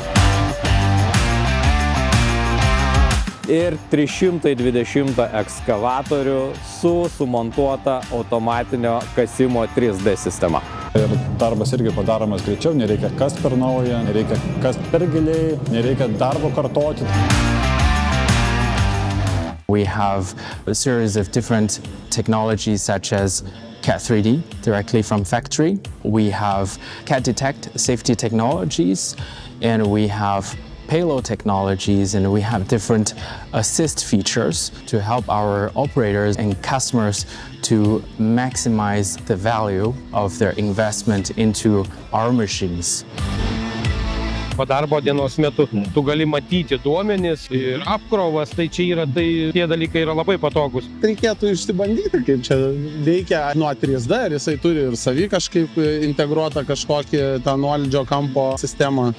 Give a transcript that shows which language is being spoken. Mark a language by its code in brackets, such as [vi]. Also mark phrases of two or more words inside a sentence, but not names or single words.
[lt] ir 320 ekskavatorių su sumontuota automatinio kasimo 3D sistema. Ir darbas irgi padaromas greičiau, nereikia kast per naują, nereikia kast per giliai, nereikia darbo kartoti. [en] We have a series of different technologies such as CAT 3D directly from factory. We have CAT Detect safety technologies, and we have payload technologies, and we have different assist features to help our operators and customers to maximize the value of their investment into our machines. [lt] Po darbo dienos metu tu gali matyti duomenis ir apkrovas, tai čia yra, tie dalykai yra labai patogus. Reikėtų išsibandyti, kaip čia veikia nuo 3D, ir jisai turi ir savį kažkaip integruotą kažkokį tą nuolydžio kampo sistemą.